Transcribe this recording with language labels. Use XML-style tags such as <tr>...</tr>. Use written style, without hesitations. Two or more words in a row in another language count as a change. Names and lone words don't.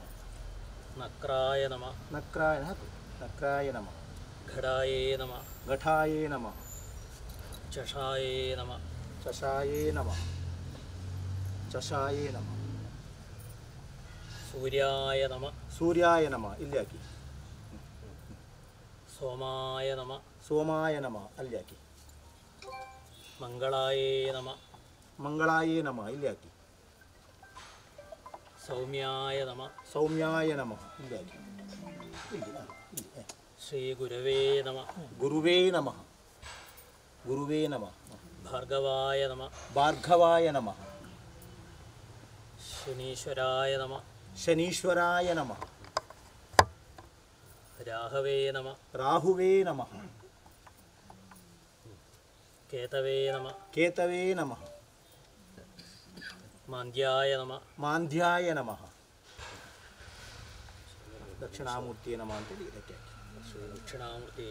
<sa>ನಕ್ರಾಯ ನಮಃ ನಕ್ರಾಯ ನಕ್ರಾಯ ನಮಃ. ಘಟಾಯೇ ನಮಃ ಘಟಾಯೇ ನಮಃ. ಚಷಾಯೇ ನಮಃ ಚಷಾಯೇ ನಮಃ. ಚಷಾಯೇ ನಮಃ. ಸೂರ್ಯಾಯ ನಮಃ ಸೂರ್ಯಾಯ ನಮಃ.</sa> <kn>ಇಲ್ಲಿ ಹಾಕಿ.</kn> <sa>ಸೋಮಾಯ ನಮಃ ಸೋಮಾಯ ನಮಃ.</sa> <kn>ಅಲ್ಲಿ ಹಾಕಿ.</kn> <sa>ಮಂಗಳಾಯೇ ನಮಃ ಮಂಗಳಾಯೇ ನಮಃ.</sa> <kn>ಇಲ್ಲಿ ಹಾಕಿ.</kn> <sa>ಸೌಮ್ಯಾಯ ನಮಃ ಸೌಮ್ಯಾಯ ನಮಃ.</sa> <kn>ಇಲ್ಲಿ ಹಾಕಿ. ಇಲ್ಲಿ ಇಲ್ಲಿ.</kn> <sa>ಶ್ರೀ ಗುರವೇ ನಮಃ ಗುರುವೇ ನಮಃ. ಗುರುವೇ ನಮಃ. ಭಾರ್ಗವಾಯ ನಮಃ ಭಾರ್ಗವಾಯ ನಮಃ. ಶನೀಶ್ವರಾಯ ನಮಃ ಶನೀಶ್ವರಾಯ ನಮಃ. ರಾಹವೇ ನಮಃ ರಾಹುವೇ ನಮಃ. ಕೇತವೇ ನಮಃ ಕೇತವೇ ನಮಃ. ಮಾಂದ್ಯಾಯ ನಮಃ ಮಾಂದ್ಯಾಯ ನಮಃ. ದಕ್ಷಿಣಾಮೂರ್ತಿಯೇ ನಮಃ</sa> <kn>ಅಂತೇಳಿ ಇದಕ್ಕೆ ಹಾಕಿ.</kn> <sa>ಶ್ರೀ ದಕ್ಷಿಣಾಮೂರ್ತಿ</sa>